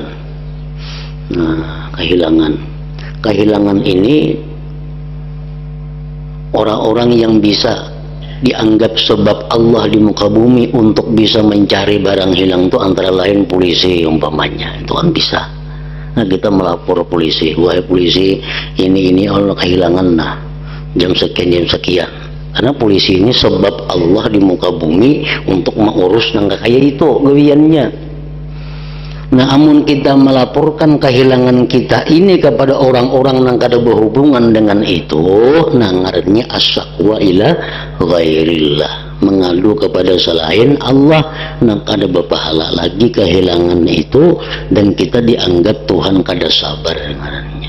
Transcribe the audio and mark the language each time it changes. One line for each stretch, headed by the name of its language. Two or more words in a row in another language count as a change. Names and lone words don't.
Banjar: Nah, kehilangan ini orang-orang yang bisa dianggap sebab Allah di muka bumi untuk bisa mencari barang hilang itu antara lain polisi umpamanya, itu kan bisa. Nah, kita melapor polisi, wahai polisi, ini Allah kehilangan, nah jam sekian, karena polisi ini sebab Allah di muka bumi untuk mengurus nang kayak itu gawiannya. Nah, amun kita melaporkan kehilangan kita ini kepada orang-orang yang kada berhubungan dengan itu, nah ngarannya
Arabic: الشكوى إلى غير الله,
Banjar: mengadu kepada selain Allah, nang kada berpahala lagi kehilangan itu, dan kita dianggap Tuhan kada sabar ngarannya.